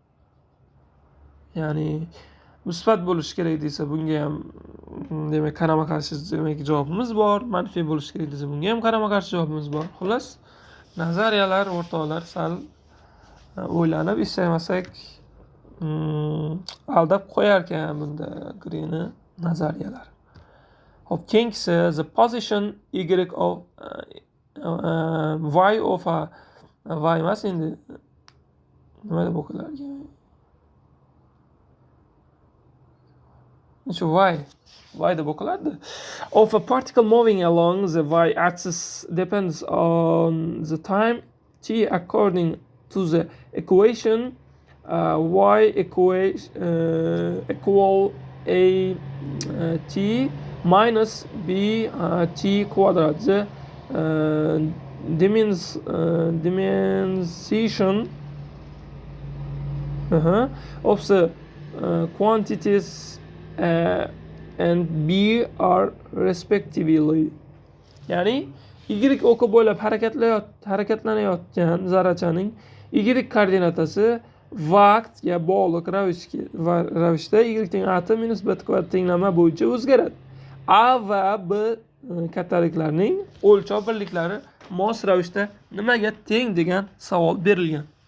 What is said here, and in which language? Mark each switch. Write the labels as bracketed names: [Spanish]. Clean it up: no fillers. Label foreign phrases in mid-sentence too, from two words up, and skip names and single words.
[Uzbek] Ya'ni musbat bo'lishi kerak desa, bunga ham demak qarama-qarshi demak javobimiz bor. Manfiy bo'lishi kerak desa, bunga ham qarama-qarshi javobimiz bor. Xullas, nazariyalar o'rtoqlar sal o'ylanib ishlamasak aldab qo'yar ekan bunda Green'i nazariyalar. Hop, keyingisi [English] the position y of y of a y [Uzbek] emas endi nima deb o'qilarkan? Y deb o'qilardi. [English] Of a particle moving along the y-axis depends on the time t according to the equation y equal a t minus b t kvadrat. The dimension of the quantities and b are respectively. [Uzbek] Ya'ni y oki bo'ylab harakatlanayotgan zarrachaning y koordinatasi vaqtga bog'liq ravishda y teng a t minus b kvadrat tenglama bo'yicha o'zgaradi. A va b kattaliklarning o'lchov birliklari mos ravishda nimaga teng degan savol berilgan.